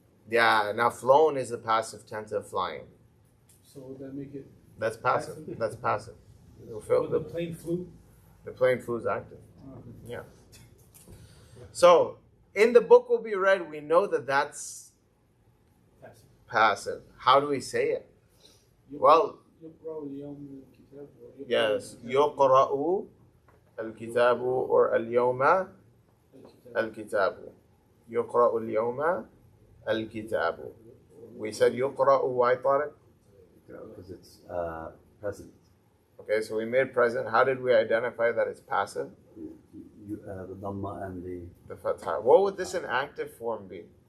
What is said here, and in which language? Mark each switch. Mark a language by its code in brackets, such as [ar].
[en] Yeah, now flown is the passive tense of flying. So would that make it? That's passive. That's passive. But the plane flew. The plane flew is active. Okay. Yeah. So, in the book will be read, we know that that's Passive. passive. How do we say it? Well, [ar] يقرأ اليوم الكتاب [en] or yes. [ar] يقرأ الكتاب [en] or [ar] اليوم الكتاب. يقرأ اليوم الكتاب. [en] We said يقرأ, why Tariq? Because it's present. Okay, so we made present. How did we identify that it's passive? The Dhamma and The fatha. What would this in active form be?